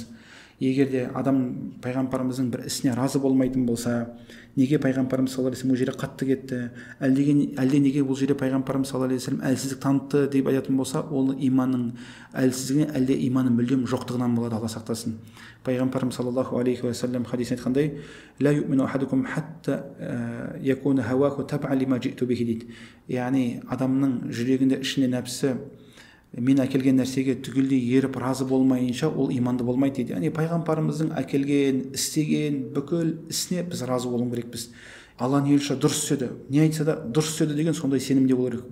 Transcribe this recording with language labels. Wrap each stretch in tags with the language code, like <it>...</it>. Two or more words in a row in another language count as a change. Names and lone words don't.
<kk>Егер де адам пайғамбарымыздың бір ісіне разы болмайтын болса, неге пайғамбарымыз</kk> <ar>صلى الله عليه وسلم</ar> <kk>бұл жерде қатты кетті, әлде неге бұл жерде пайғамбарымыз</kk> <ar>صلى الله عليه وسلم</ar> <kk>әлсіздік танытты деп айтатын болса, ол иманның әлсіздігінен, әлде иманның мүлдем жоқтығынан болады, Алла сақтасын. Пайғамбарымыз</kk> <ar>صلى الله عليه وسلم</ar> <kk>хадисте айтқандай:</kk> <ar>"لا يؤمن أحدكم حتى يكون هواه تبعا لما جئت به" дейді.</ar> <kk>Яғни адамның жүрегінде, ішінде нәпсі мен әкелген нәрсеге түгелдей еріп разы болмайынша ол иманды болмайды дейді. Яғни пайғамбарымыздың әкелген істеген бүкіл ісіне біз разы болуымыз керекпіз. Алланың елшісі дұрыс істеді, не айтса да дұрыс істеді деген сондай сенімде болу керек.</kk>